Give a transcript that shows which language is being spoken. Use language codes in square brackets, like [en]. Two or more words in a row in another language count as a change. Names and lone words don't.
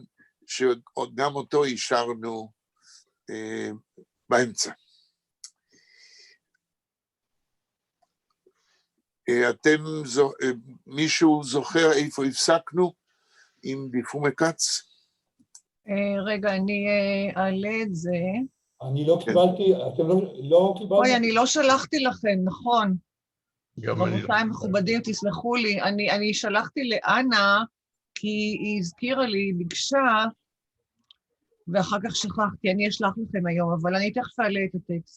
[he] שגם אותו אישרנו באמצע. מישהו זוכר איפה הפסקנו עם די פרומע קאץ? רגע, אני אעלה את זה. אני לא קיבלתי, אתם לא קיבלתם? אוי, אני לא שלחתי לכם, נכון. גם אני לא. רבותיי מכובדים, תסלחו לי, אני שלחתי לאנה, כי היא הזכירה לי, ביקשה, ואחר כך שכחתי, אני אשלח לכם היום, אבל אני תכף אעלה את הטקסט.